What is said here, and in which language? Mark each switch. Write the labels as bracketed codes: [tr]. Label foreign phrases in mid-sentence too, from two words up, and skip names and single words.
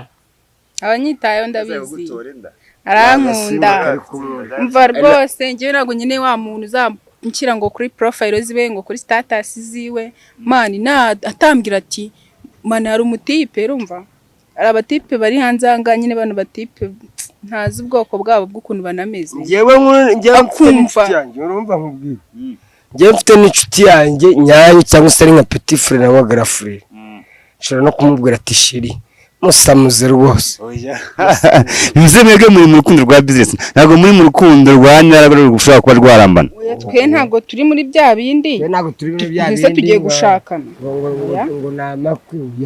[rw] abanyitayeho ndabizi arankunda mva rwose njyewe ntabwo nyine wa muntu uzanshyira ngo kuri profile ziwe ngo kuri status ziwe mani atambwira ati mani hari umutipe urumva ari abatipe bari hanze aha nyine bano batipe ntazi ubwoko bwabo bw'ukuntu banameze njyewe urumva nkubwira njyewe mfite n'inshuti yanjye nyayo cyangwa se ari nka [fr] petit frère [rw] na [fr] grand frère [rw] nshobora no kumubwira ati sheri musamuze rwose. bivuze mwebwe muri mu rukundo rwa business ntabwo muri mu rukundo rwa nyarabara rushobora kuba rwarambana. twe ntabwo turi muri bya bindi tugiye gushakana ngo namakwiya